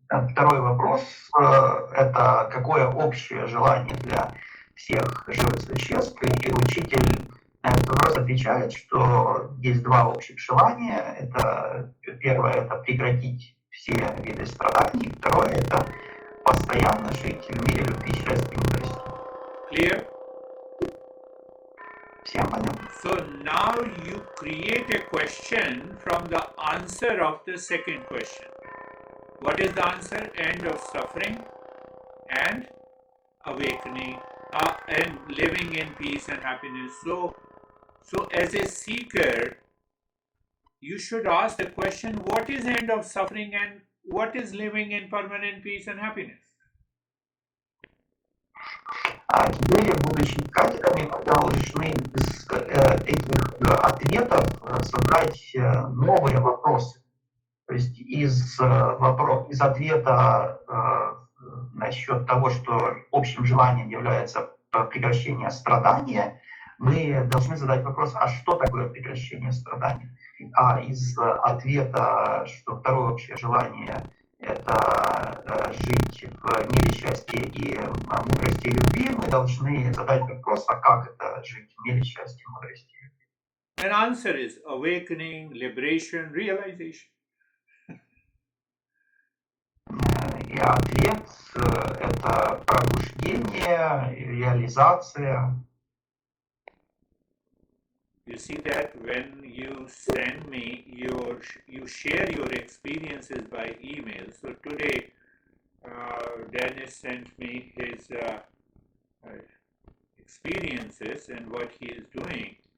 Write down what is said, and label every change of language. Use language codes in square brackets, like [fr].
[ru] Второй вопрос – это какое общее желание для всех живых существ. И учитель на этот вопрос отвечает, что есть два общих желания. Это первое – это прекратить все виды страданий. Второе – это постоянно жить в мире любви, счастья и мудрости. [en] Clear? [ru] Всем понятно? [en] So now you create a question from the answer of the second question. What is the answer? End of suffering and awakening and living in peace and happiness. So as a seeker, you should ask the question, what is end of suffering and what is living in permanent peace and happiness? [ru] А теперь, будучи искателями, мы должны из этих ответов создать новые вопросы. То есть из ответа насчет того, что общим желанием является прекращение страдания, мы должны задать вопрос, а что такое прекращение страданий? А из ответа, что второе общее желание – это жить в мире счастья и мудрости и любви, мы должны задать вопрос, а как это жить в мире счастья, мудрости и любви? [en] And answer is awakening, liberation, realization. [ru] И ответ – это пробуждение, реализация. [en] You see that when you send me you share your experiences by email. So today, Dennis sent me his experiences and what he is doing.